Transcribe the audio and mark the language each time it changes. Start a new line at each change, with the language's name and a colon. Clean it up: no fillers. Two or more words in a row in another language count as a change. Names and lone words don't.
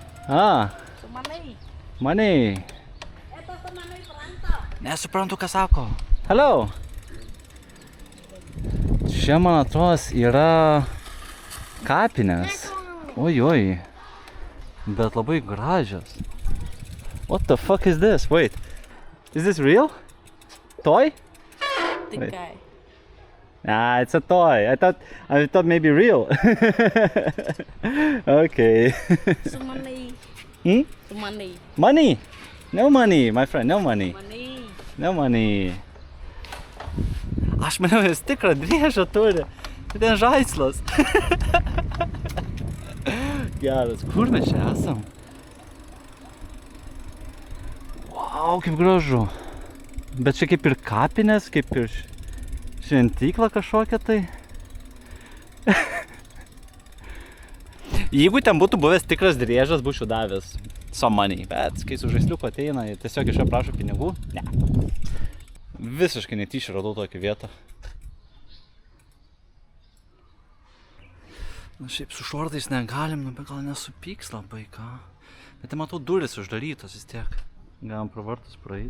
English: Money.
Lithuanian: Nesuprantu, ką sako. Hello. Čia, man atrodo, yra kapinės. Oi. Bet labai gražios.
English: What the fuck is this? Wait. Is this real? Toy? Think Wait. guy. Ah, it's a toy. I thought maybe real. Okay. So money. So money. Money? No money, my friend, no money. Money. No money.
Lithuanian: Aš maniau, jis tikrą driežą turi. Tai ten žaislas. Geras. Kur mes čia esam? Wow, kaip gražu. Bet čia kaip ir kapinės, kaip ir šventykla kažkokia tai. Jeigu ten būtų buvęs tikras driežas, būčiau davęs
English: some money.
Lithuanian: Bet kai su žaisliuku ateina, tiesiog iš jo prašo pinigų. Ne. Visiškai netyčia radau tokią vietą. Na šiaip su šortais negalim, bet gal nesupyks labai ką. Bet matau, durys uždarytos vis tiek. Galim pro vartus praeiti.